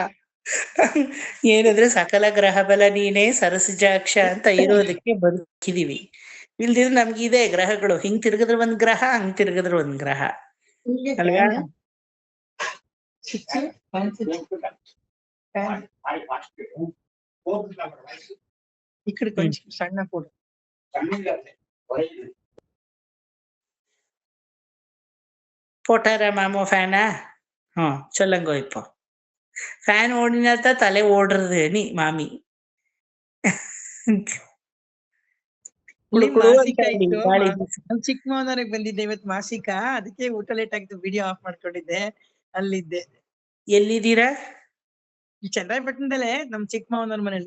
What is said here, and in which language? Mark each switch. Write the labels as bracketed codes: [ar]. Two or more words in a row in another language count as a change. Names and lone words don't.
[kn] ಏನಂದ್ರೆ ಸಕಲ ಗ್ರಹ ಬಲ ನೀನೇ ಸರಸಿಜಾಕ್ಷ ಅಂತ ಇರೋದಕ್ಕೆ ಬದುಕಿದೀವಿ. ಇಲ್ದಿದ್ರೆ ನಮ್ಗಿದೆ ಗ್ರಹಗಳು. ಹಿಂಗ್ ತಿರ್ಗಿದ್ರೆ 1 ಗ್ರಹ, ಹಂಗ್ ತಿರ್ಗಿದ್ರೆ 1 ಗ್ರಹ ಅಲ್ವಾ. ಈ ಕಡೆ ಕೊಂಚ ಸಣ್ಣ ಕೊಡು. [ta] போட்டாரா மாமோ ஃபேனா? சொல்லுங்க. இப்போ ஃபேன் ஓடினாதான் தலை ஓடுறது நீ மாமி. [kn] ಮಾಸಿಕ ಇತ್ತು. ನಮ್ ಚಿಕ್ಕ ಮಾವನವ್ರಿಗೆ ಬಂದಿದ್ದೆ ಇವತ್ತು ಮಾಸಿಕ. ಅದಕ್ಕೆ ಊಟ ಲೇಟ್ ಆಗಿತ್ತು, [en] video off [kn] ಮಾಡ್ಕೊಂಡಿದ್ದೆ. ಅಲ್ಲಿದ್ದೆ. ಎಲ್ಲಿದ್ದೀರಾ? ಚನ್ನರಾಯಪಟ್ಟಣದಲ್ಲೇ ನಮ್ ಚಿಕ್ಕ ಮಾವನವ್ರ ಮನೇಲಿ.